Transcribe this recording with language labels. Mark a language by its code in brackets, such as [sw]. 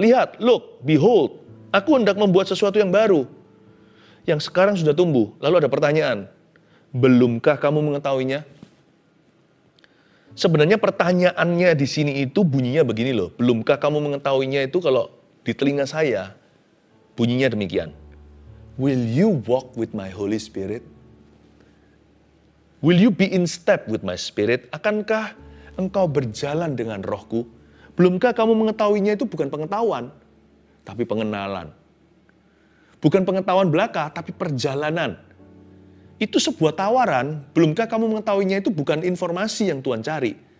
[id] Lihat, [en] look, behold, [id] aku hendak membuat sesuatu yang baru, yang sekarang sudah tumbuh. Lalu ada pertanyaan, belumkah kamu mengetahuinya? Sebenarnya pertanyaannya di sini itu bunyinya begini loh. Belumkah kamu mengetahuinya itu kalau di telinga saya bunyinya demikian. [en] Will you walk with my Holy Spirit? Will you be in step with my spirit? [id] Akankah engkau berjalan dengan rohku? Belumkah kamu mengetahuinya itu bukan pengetahuan, tapi pengenalan. Bukan pengetahuan belaka, tapi perjalanan. Itu sebuah tawaran, belumkah kamu mengetahuinya itu bukan informasi yang Tuhan cari.